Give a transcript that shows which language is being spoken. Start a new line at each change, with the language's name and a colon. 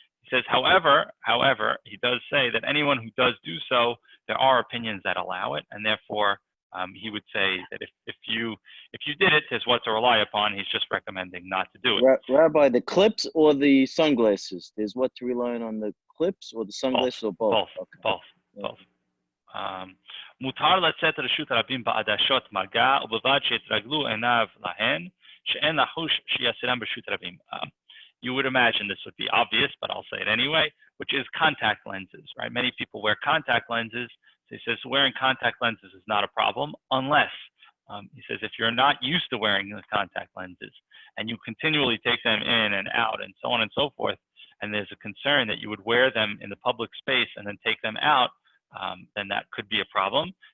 English: He says, however, he does say that anyone who does do so, there are opinions that allow it, and therefore he would say that if you did it, there's what to rely upon. He's just recommending not to do it. Rabbi, the clips or the sunglasses? There's what to rely on the clips or the sunglasses or both? Both.
Hebrew: מותר לצאת לרשות הרבים בעדשות מגע ובלבד שיתרגלו עיניו להן שאין לחוש שיסירם ברשות הרבים.
English: You would imagine this would be obvious, but I'll say it anyway, which is contact lenses, right? Many people wear contact lenses. So he says wearing contact lenses is not a problem unless, he says, if you're not used to wearing the contact lenses and you continually take them in and out and so on and so forth, and there's a concern that you would wear them in the public space and then take them out, then that could be a problem.